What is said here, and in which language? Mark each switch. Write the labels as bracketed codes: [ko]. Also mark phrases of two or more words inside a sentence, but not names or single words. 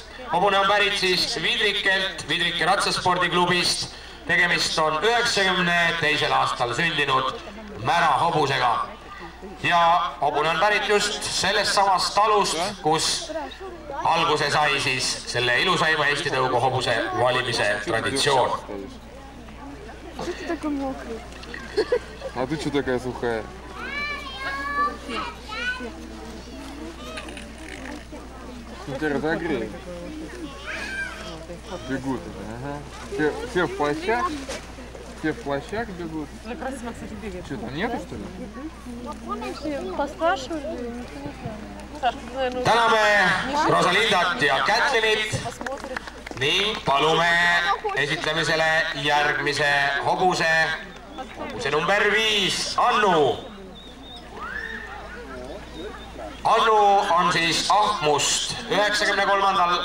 [et] Hobune on pärit siis Vidrikelt, Vidrike ratsaspordiklubist. Tegemist on 92. aastal sündinud mära hobusega. Ja hobune on pärit just sellest samast talust, kus alguse sai siis selle ilusaima Eesti tõugu hobuse valimise traditsioon. [ru] А ты что такая сухая? Теперь разогреем. Бегут. Ага. Все в плащах? Все в плащах бегут? Максима, кстати, бегает. Что, там нету, что ли? Поспрашивали, [et] Täname Rosalindat ja Kätlinit ning palume esitlemisele järgmise hobuse number 5, Annu. Annu on siis Ahmust 93.